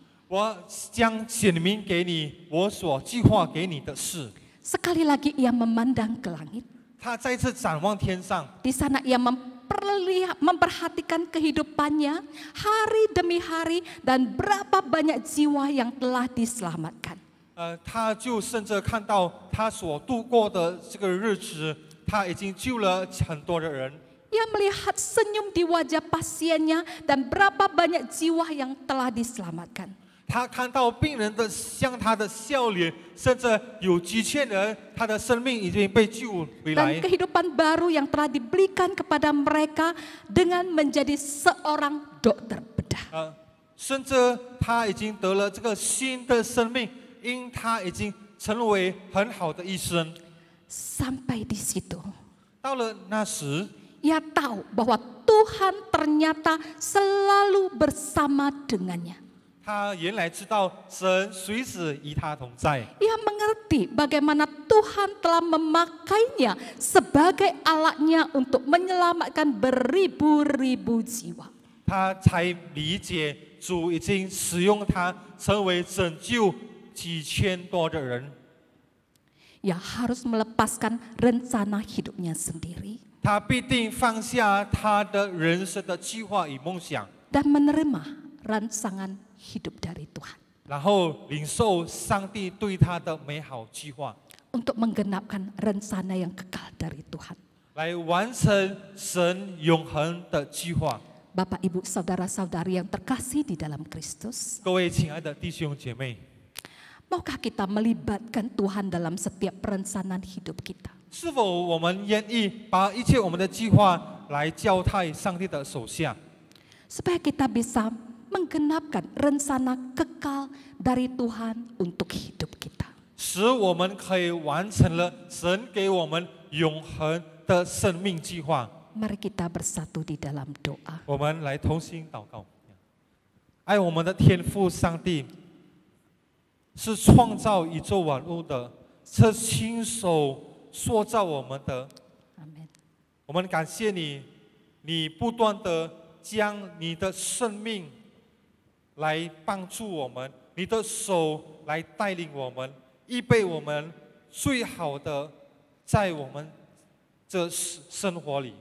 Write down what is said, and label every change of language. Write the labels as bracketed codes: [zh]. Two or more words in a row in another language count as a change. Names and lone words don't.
[zh] 我将显明给你我所计划给你的事。 [id] Sekali lagi ia memandang ke langit. [zh] 他再次展望天上， [id] Di sana ia memperhatikan kehidupannya hari demi hari dan berapa banyak jiwa yang telah diselamatkan. [zh] 他就甚至看到他所度过的这个日子，他已经救了很多的人。 [id] Ia melihat senyum di wajah pasiennya dan berapa banyak jiwa yang telah diselamatkan. [zh] 他看到病人的向他的笑脸，甚至有几千人，他的生命已经被救回 [id] Dan [zh] 来。 [id] kehidupan baru yang telah diberikan kepada mereka dengan menjadi seorang dokter bedah. [zh] 甚至他已经得了这个新的生命，因他已经成为很好的医生。 [id] Sampai di situ, [zh] 到了那时， [id] ia tahu bahwa Tuhan ternyata selalu bersama dengannya. [zh] 他原来知道神随时与他同在。 [id] Ia mengerti bagaimana Tuhan telah memakainya sebagai alatnya untuk menyelamatkan beribu-ribu jiwa. [zh] 他才理解主已经使用他，成为拯救几千多的人。 [id] Ia harus melepaskan rencana hidupnya sendiri [zh] 他必定放下他的人生的计划与梦想， [id] dan menerima rancangan hidup dari Tuhan [zh] 然后领受上帝对他的美好计划， [id] untuk menggenapkan rencana yang kekal dari Tuhan. [zh] 来完成神永恒的计划。 [id] Bapak, Ibu, saudara-saudari yang terkasih di dalam Kristus, [zh] 各位亲爱的弟兄姐妹， [id] maukah kita melibatkan Tuhan dalam setiap perencanaan hidup kita? [zh] 是否我们愿意把一切我们的计划来交在上帝的手下， [id] Supaya kita bisa menggenapkan rencana kekal dari Tuhan untuk hidup kita. [zh] 使我们可以完成了神给我们永恒的生命计划。 [id] Mari kita bersatu di dalam doa. [zh] 我们来同心祷告。爱我们的天父上帝，是创造宇宙万物的，是亲手塑造我们的。 [id] Amin. [zh] 我们感谢你，你不断的将你的生命来帮助我们，你的手来带领我们，预备我们最好的在我们这生活里。